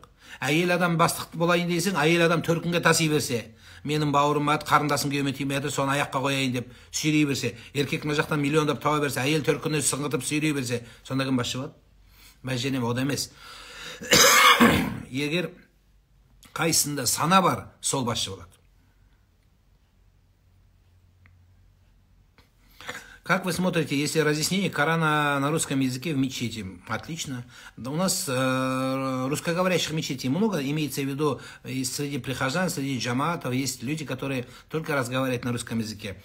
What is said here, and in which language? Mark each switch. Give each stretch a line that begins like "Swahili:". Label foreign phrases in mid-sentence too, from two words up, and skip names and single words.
Kazakh: Әйел адам бастық болайын дейсің, әйел адам төркінге таси берсе, менің бауырым бар, қарындасым күйеуіме тимеді, соны аяққа қояйын деп сүйрей берсе, еркек мына жақтан миллиондап тауа берсе, әйел төркініне сыңғытып сүйрей берсе, сонда кім басшы болады? Мәженем ода емес. Егер қайсында сана бар, сол басшы болады.
Russian: Как вы смотрите, если разъяснение Корана на русском языке в мечети? Отлично. У нас русскоговорящих мечетей много, имеется в виду и среди прихожан, среди джамаатов есть люди, которые только разговаривают на русском языке.